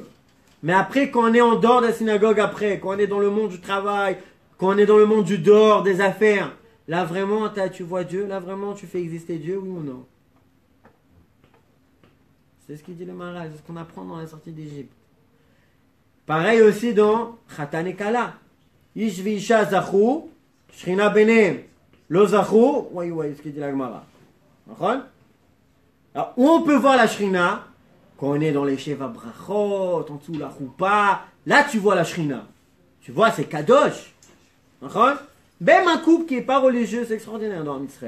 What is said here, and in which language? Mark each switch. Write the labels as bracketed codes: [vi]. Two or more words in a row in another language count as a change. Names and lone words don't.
[fr] Mais après, quand on est en dehors de la synagogue, après, quand on est dans le monde du travail, quand on est dans le monde du dehors, des affaires, là vraiment, tu vois Dieu, là vraiment, tu fais exister Dieu, oui ou non? C'est ce qu'il dit le Maharal, c'est ce qu'on apprend dans la sortie d'Égypte. Pareil aussi dans Khatan et Kala. [he] איש ואשה זכו שכינה ביניהם. לא זכו, [fr] oui, ce qu'il dit la Gemara. Alors, où on peut voir la shrina? Quand on est dans les [he] שבע ברכות, [fr] en dessous la Choupa, là tu vois la Shrina. Tu vois, c'est Kadosh. Même un couple qui n'est pas religieux, c'est extraordinaire dans Israël.